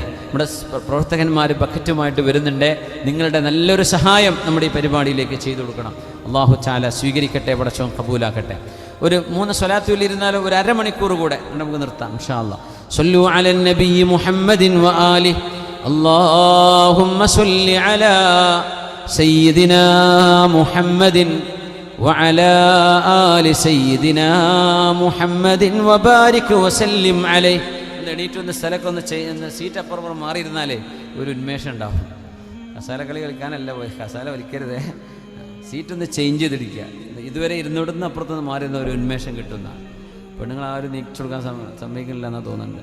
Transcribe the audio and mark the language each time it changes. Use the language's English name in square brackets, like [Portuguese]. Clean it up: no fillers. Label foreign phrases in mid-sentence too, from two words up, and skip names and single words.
[Malayalam] നമ്മുടെ പ്രവർത്തകന്മാർ ബക്കറ്റുമായിട്ട് വരുന്നുണ്ട്. നിങ്ങളുടെ നല്ലൊരു സഹായം നമ്മുടെ ഈ പരിപാടിയിലേക്ക് ചെയ്തു കൊടുക്കണം. [Arabic] الله تعالى [Malayalam] സ്വീകരിക്കട്ടെ, പടച്ചവൻ ഖബൂലാക്കട്ടെ. ഒരു 3 സ്വലാത്തുൽ ഇരുന്നാലും ഒരു അരമണിക്കൂർ കൂടെ നമുക്ക് നിർത്താം [Arabic] إن شاء الله. صلوا على النبي محمد وآله. اللهم صل على سيدنا محمد وعلى آل سيدنا محمد وبارك وسلم عليه. [Malayalam] എണീറ്റൊന്ന് സ്ഥലക്കൊന്ന് സീറ്റ് അപ്പുറം മാറിയിരുന്നാലേ ഒരു ഉന്മേഷം ഉണ്ടാവും. കസാല കളി കളിക്കാനല്ല പോയി, കസാല വലിക്കരുതേ, സീറ്റൊന്ന് ചേഞ്ച് ചെയ്തിരിക്കുക. ഇതുവരെ ഇരുന്നിടന്ന് അപ്പുറത്തുനിന്ന് മാറിയിരുന്ന ഒരു ഉന്മേഷം കിട്ടുന്നതാണ്. പെണ്ണുങ്ങൾ ആരും നീക്കിച്ചു കൊടുക്കാൻ സമ്മതിക്കില്ല എന്നാണ് തോന്നുന്നുണ്ട്.